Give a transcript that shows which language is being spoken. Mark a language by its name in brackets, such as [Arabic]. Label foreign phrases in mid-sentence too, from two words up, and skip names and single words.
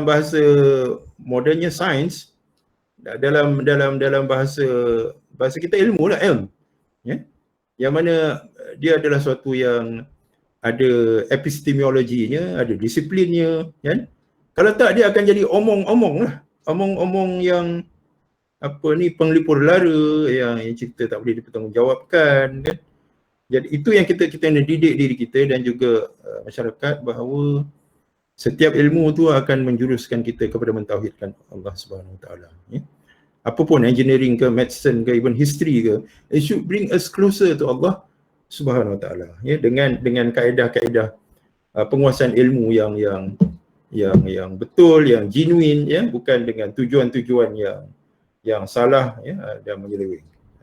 [Malay] bahasa modernnya sains, dalam bahasa kita ilmu lah, yang mana dia adalah suatu yang ada epistemologinya, ada disiplinnya, kan? Kalau tak dia akan jadi omong-omong lah, omong-omong yang penglipur lara, yang cerita tak boleh dipertanggungjawabkan, kan? Jadi itu yang kita nak didik diri kita dan juga masyarakat, bahawa setiap ilmu tu akan menjuruskan kita kepada mentauhidkan [Arabic] الله سبحانه وتعالى. [Malay] Apapun, engineering ke, medicine ke, [English] even history ke, it should bring us closer to [Arabic] الله سبحانه وتعالى. [Malay] Dengan kaedah-kaedah penguasaan ilmu yang betul, yang genuine, bukan dengan tujuan-tujuan yang salah dan menyeleweng.